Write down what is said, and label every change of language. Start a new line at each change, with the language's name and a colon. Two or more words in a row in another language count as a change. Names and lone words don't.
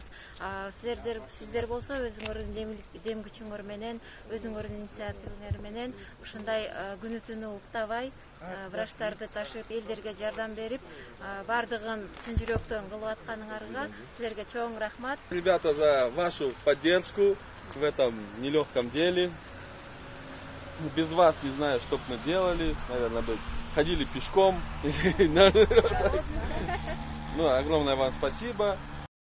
Kyrgyz: Сиздер болсо өзүңөрдүн дем күчүңөр менен, өзүңөрдүн инициативаңар менен ушундай күнү түнү уктабай врачтарды ташып, элдерге жардам берип, бардыгын чын жүрөктөн кылып атканыңарга силерге чоң рахмат.
Russian: Ребята, за вашу поддержку в этом нелегком деле. Без вас не знаю, что бы мы делали. Наверное, бы ходили пешком. Ну, огромное вам спасибо.